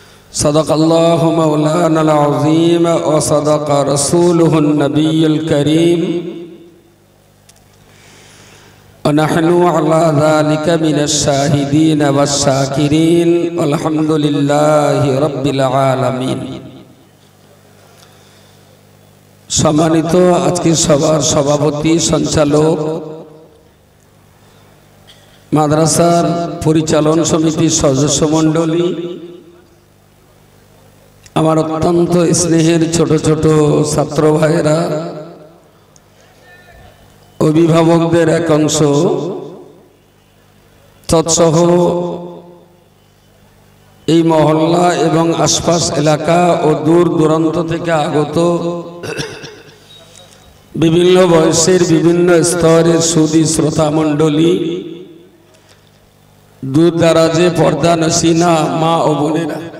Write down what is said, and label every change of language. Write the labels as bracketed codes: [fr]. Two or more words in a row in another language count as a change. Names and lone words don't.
[ar] صدق الله مولانا العظيم وصدق رسوله النبي الكريم ونحن على ذلك من الشاهدين والشاكرين والحمد لله رب العالمين. [bn] সম্মানিত আজকের সভার সভাপতি সঞ্চালক মাদ্রাসার পরিচালন সমিতি সদস্য মণ্ডলী আমার অত্যন্ত স্নেহের ছোট ছোট ছাত্র ভাইরা অভিভাবকদের এক অংশ তৎসহ এই মহল্লা এবং আশপাশ এলাকা ও দূর দূরান্ত থেকে আগত বিভিন্ন বয়সের বিভিন্ন স্তরের সুধী শ্রোতা মণ্ডলী দূর দারাজে পর্দা নসিনা মা ও বোনেরা,